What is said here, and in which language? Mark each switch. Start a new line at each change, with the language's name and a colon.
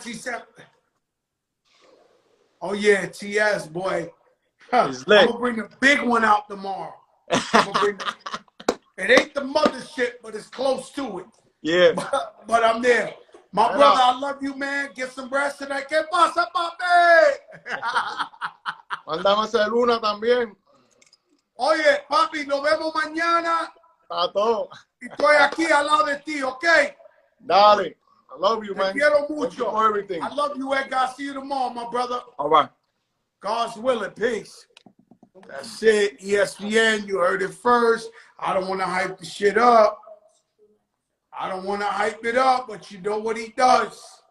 English: comments. He said, "Oh yeah, TS boy, huh, It's lit. I'm gonna bring the big one out tomorrow. It ain't the mothership, but it's close to it. Yeah. But I'm there. My brother, I love you, man. Get some rest tonight.
Spanish: ¿Qué pasa, papi? Mandamos a hacer una también. Oye, papi, nos vemos mañana. A todo. Y estoy aquí al lado de ti, ¿ok?
English: Dale. I love you,
Spanish: Te
English: man.
Spanish: quiero
English: Thank you
Spanish: mucho.
English: for everything. I love you, Edgar. I'll see you tomorrow, my brother. All right. God's willing. Peace. That's it. ESPN, you heard it first. I don't want to hype the shit up. I don't want to hype it up, but you know what he does.